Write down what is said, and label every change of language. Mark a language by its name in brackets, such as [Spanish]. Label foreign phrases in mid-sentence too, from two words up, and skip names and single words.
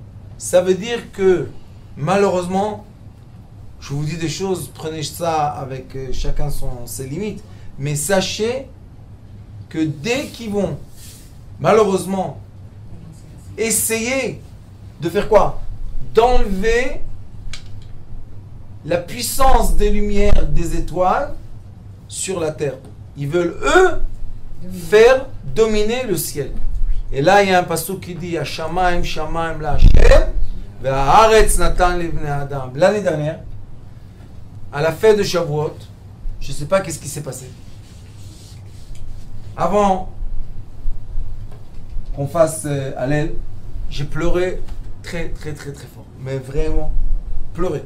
[French] Ça veut dire que, malheureusement, je vous dis des choses, prenez ça avec chacun ses limites, mais sachez que dès qu'ils vont, malheureusement, essayer de faire quoi? D'enlever la puissance des lumières des étoiles sur la terre. Ils veulent, eux, faire dominer le ciel. Et là, il y a un passouk qui dit [Hebrew] השמים, שמים להשם, והארץ נתן לבני אדם. [French] L'année dernière, à la fête de Shavuot, je ne sais pas qu'est-ce qui s'est passé. Avant qu'on fasse Hallel, j'ai pleuré très très très très fort. Mais vraiment, pleuré.